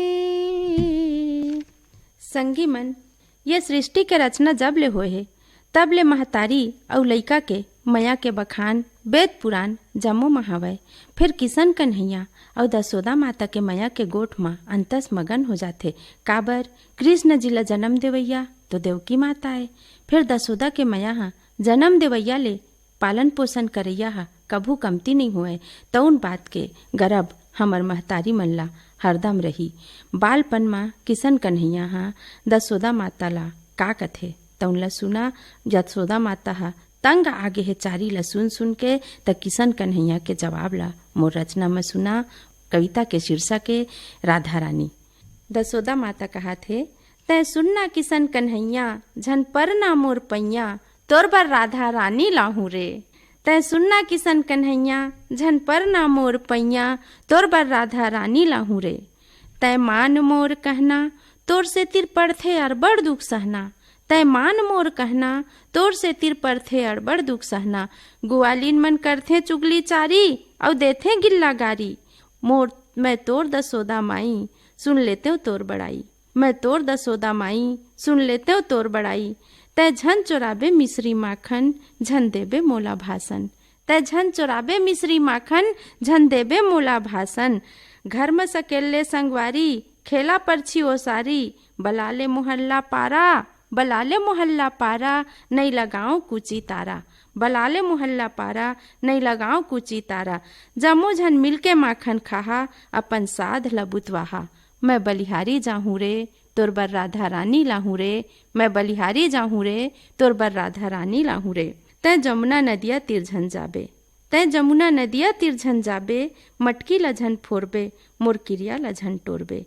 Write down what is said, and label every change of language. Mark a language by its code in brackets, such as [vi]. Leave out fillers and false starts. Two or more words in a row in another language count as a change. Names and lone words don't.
[hne] संगी मन, ये सृष्टि के रचना जब ले होए हे तब ले महतारी और लइका के मया के बखान वेद पुराण जम्मो महावय, फिर किशन कन्हैया और दशोदा माता के मया के गोठ में अंतस मगन हो जाते। काबर कृष्ण जी ला जन्म देवैया तो देवकी माता है, फिर दशोदा के मया हा जन्म देवैया ले पालन पोषण करैया हा कभू कमती नहीं हुए, तउन बात के गर्भ हमर महतारी मन ला हरदम रही। बालपन माँ किशन कन्हैया हा दशोदा माता ला का कथे तउन ला सुना। यशोदा माता हा तंग आगे है चारी ला सुन सुन के त किशन कन्हैया के जवाब ला मोर रचना में सुना। कविता के शीर्षक के राधा रानी। दशोदा माता कहा थे, तै सुनना किशन कन्हैया झन पर ना मोर पैया, तोर बर राधा रानी लाहू रे। तै सुनना किशन कन्हैया झन पर ना मोर पैया, तोर बर राधा रानी लाहू रे। तै मान मोर कहना तोर से तिर पड़थे और बड़ दुख सहना, तै मान मोर कहना तोर से तिर पड़थे और बड़ दुख सहना। गुआलिन मन करथे चुगली चारी और देथे गिल्ला गारी, मोर मैं तोर दशोदा माई सुन लेते हो तोर बड़ाई, मैं तोर दशोदा माई सुन लेते हो तोर बड़ाई। तै झन चोराबे मिश्री माखन झन देबे मोला भाषण, तै झन चोराबे मिश्री माखन झन देबे मोला भाषण। घर में सकेले संगवारी खेला परछी ओसारी, बलाले मोहल्ला पारा बलाले मोहल्ला पारा, नहीं लगाऊं कुची तारा। बलाले मोहल्ला पारा, नहीं लगाओ कुची तारा, जमो झन मिलके माखन खाहा, अपन साध लबुतवाहा। मैं बलिहारी जाहूँ रे, तोर बर राधा रानी लाहूँ रे, मैं बलिहारी जाहूँ रे, तोर बर राधा रानी लाहूँ रे। तै जमुना नदिया तिरझन जाबे, तै जमुना नदिया तिरझन जाबे, मटकी लझन फोरबे, मोर किरिया लझन टोरबे।